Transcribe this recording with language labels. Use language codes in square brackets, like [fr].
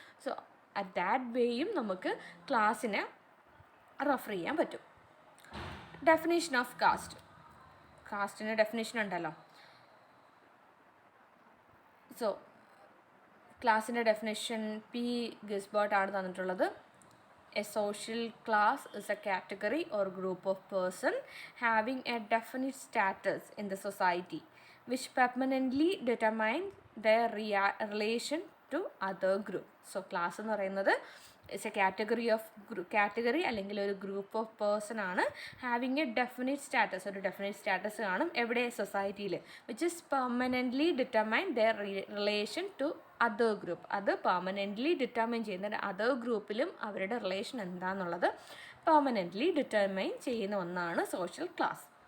[ml] So at that വേയും നമുക്ക് ക്ലാസ്സിനെ refer ചെയ്യാൻ പറ്റും. Definition of caste. കാസ്റ്റിന് ഡെഫിനേഷൻ ഉണ്ടല്ലോ. സോ ക്ലാസ്സിൻ്റെ ഡെഫിനേഷൻ പി ഗിസ്ബർട്ട് ആണ് തന്നിട്ടുള്ളത്. [en] A social class is a category or group of persons having a definite status in the society, which permanently determines their relation to other group. [ml] So class എന്ന് പറയുന്നത് [en] it's a category [ml] അല്ലെങ്കിൽ ഒരു group of person ആണ്. [en] having a definite status, [ml] ഒരു definite status കാണും എവിടെ? സൊസൈറ്റിയിൽ. [en] Which is permanently determine their relation to other group. [ml] അത് പെർമനൻ്റ്ലി ഡിറ്റർമൈൻ ചെയ്യുന്നത് അതർ ഗ്രൂപ്പിലും അവരുടെ റിലേഷൻ എന്താണെന്നുള്ളത് പെർമനൻ്റ്ലി ഡിറ്റർമൈൻ ചെയ്യുന്ന ഒന്നാണ് സോഷ്യൽ ക്ലാസ്.